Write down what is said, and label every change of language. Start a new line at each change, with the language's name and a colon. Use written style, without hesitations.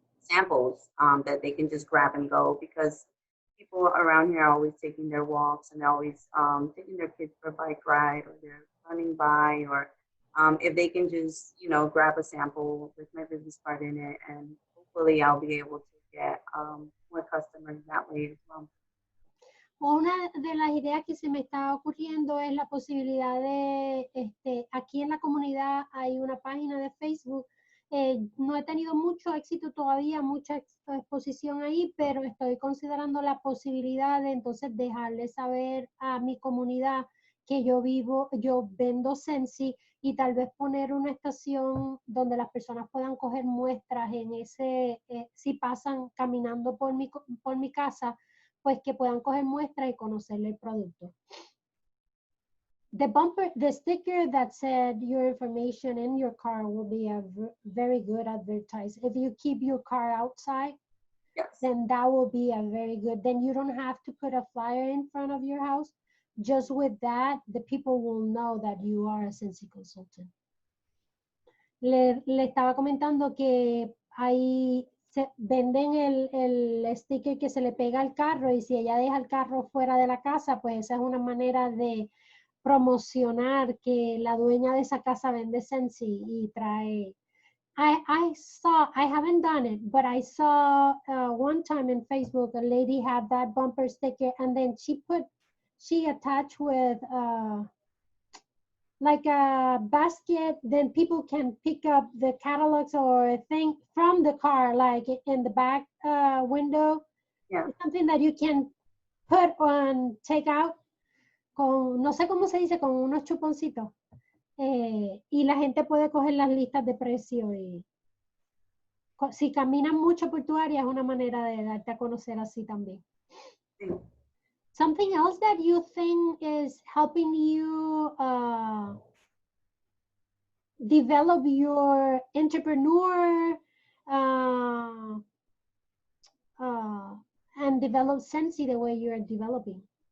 English: samples that they can just grab and go, because people around here are always taking their walks and they're always taking their kids for a bike ride, or they're running by, or if they can just, grab a sample with my business card in it, and hopefully I'll be able to get more customers that way as well.
Spanish: Una de las ideas que se me está ocurriendo es la posibilidad de, aquí en la comunidad hay una página de Facebook. No he tenido mucho éxito todavía, mucha exposición ahí, pero estoy considerando la posibilidad de entonces dejarle saber a mi comunidad que yo vendo Sensi y tal vez poner una estación donde las personas puedan coger muestras en si pasan caminando por mi casa, pues que puedan coger muestras y conocerle el producto.
English: The sticker that said your information in your car will be a very good advertise. If you keep your car outside, yes, then that will be a very good, then you don't have to put a flyer in front of your house. Just with that, the people will know that you are a Sensi consultant.
Spanish: Le estaba comentando que venden el sticker que se le pega al carro y si ella deja el carro fuera de la casa, pues esa es una manera de promocionar que la dueña de esa casa vende Sensi y trae.
English: I haven't done it, but I saw one time in Facebook, a lady had that bumper sticker and then she attached with like a basket, then people can pick up the catalogs or thing from the car, like in the back window. Yeah. It's something that you can put on, take out,
Spanish: con, no sé cómo se dice, con unos chuponcitos. Y la gente puede coger las listas de precio y si caminan mucho por tu área es una manera de darte a conocer así también. Sí.
English: Something else that you think is helping you develop your entrepreneur and develop Sensi the way you're developing?